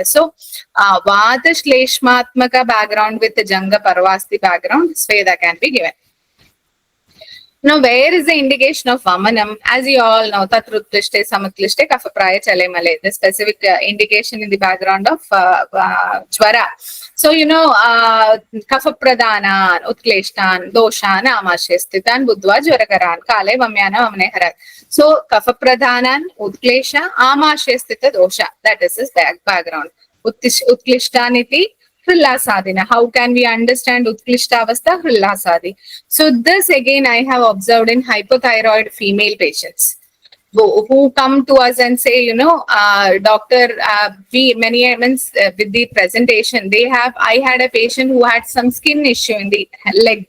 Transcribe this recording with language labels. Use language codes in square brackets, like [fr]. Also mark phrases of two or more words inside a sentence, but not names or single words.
[en] So [sa] Vata Shleshmatmaka [en] background with the Janga Parvasti background, Sveda can be given. Now, where is the indication of Vamanam? As you all know, [sa] Tatrutklishte, Samatklishte, Kafapraya, Chale Male, the specific indication in the background of Jwara. So, Kafapradhanan, Utkleshtan, Doshan, Amashestitan, Budva, Jwarakaran, Kale, Vamyana, Vamneharat. So, Kafapradhanan, Utklesha, Amashestita, Dosha. [en] That is his background. [sa] Utklishtaniti, Hrillasadina. [en] How can we understand Utklishtavastha? [sa] Hrillasadi. [en] So this again I have observed in hypothyroid female patients who come to us and say, doctor, we many means with the presentation I had a patient who had some skin issue in the leg.